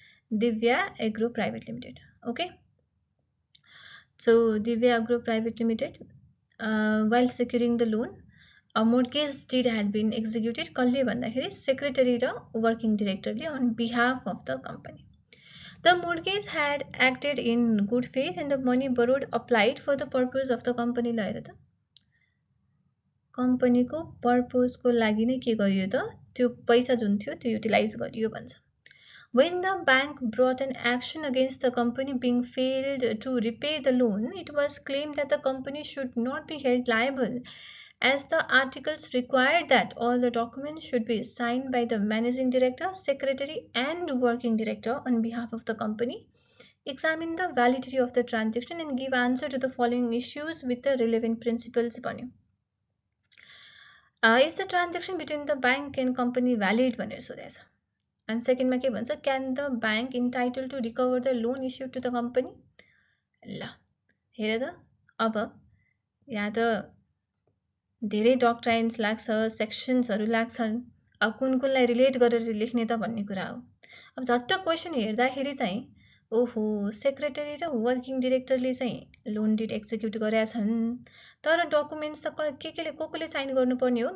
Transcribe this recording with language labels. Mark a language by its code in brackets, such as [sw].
[ne] Divya agro private limited. [en] okay, so Divya agro private limited while securing the loan a mortgage deed had been executed [ne] कसले भन्दाखेरि secretary र working डिरेक्टरले [en] on behalf of the company. The mortgage had acted in good faith and the money borrowed applied for the purpose of the company। [ne] ल हेर त, कम्पनीको पर्पजको लागि नै के गरियो त, त्यो पैसा जुन थियो त्यो युटिलाइज गरियो भन्छ। [en] When the bank brought an action against the company being failed to repay the loan, it was claimed that the company should not be held liable as the articles required that all the documents should be signed by the managing director, secretary and working director on behalf of the company, examine the validity of the transaction and give answer to the following issues with the relevant principles भन्यो। is the transaction between the bank and company valid [ne] भनेर सोधेछ। [en] and [ne] सेकेन्डमा के भन्छ, [en] can the bank entitled to recover the loan issued to the company। [ne] ल हेर त, अब यहाँ त धेरै डक्ट्राइन्स लाग्छ, सेक्सन्सहरू लाग्छन्, अब कुन कुनलाई रिलेट गरेर लेख्ने त भन्ने कुरा हो। अब झट्ट क्वेसन हेर्दाखेरि चाहिँ ओहो सेक्रेटरी र वर्किङ डिरेक्टरले चाहिँ लोन डिड एक्जिक्युट गरेका छन्, तर डकुमेन्ट्स त को साइन गर्नुपर्ने हो?